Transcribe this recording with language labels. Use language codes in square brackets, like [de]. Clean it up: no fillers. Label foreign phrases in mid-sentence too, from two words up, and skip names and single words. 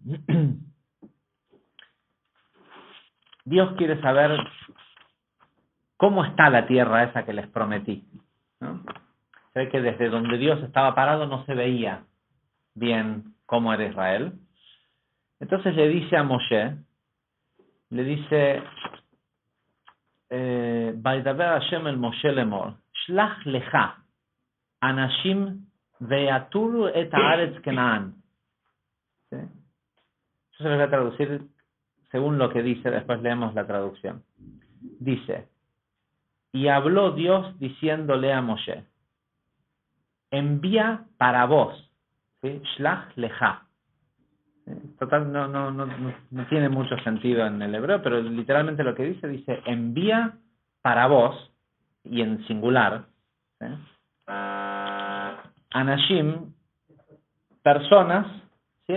[es] Dios quiere saber cómo está la tierra esa que les prometí, ¿no? Se ve que desde donde Dios estaba parado no se veía bien cómo era Israel. Entonces le dice a Moshe, le dice, [he] וידבר השם אל משה לאמר שלח לך אנשים ויתרו את הארץ כנען. [es] ¿Sí? Yo se lo voy a traducir según lo que dice, después leemos la traducción. Dice, y habló Dios diciéndole a Moshe, envía para vos, ¿sí? [he] שלח לך. [es] Total, no tiene mucho sentido en el hebreo, pero literalmente lo que dice envía para vos, y en singular, ¿sí? Anashim, personas, ¿sí?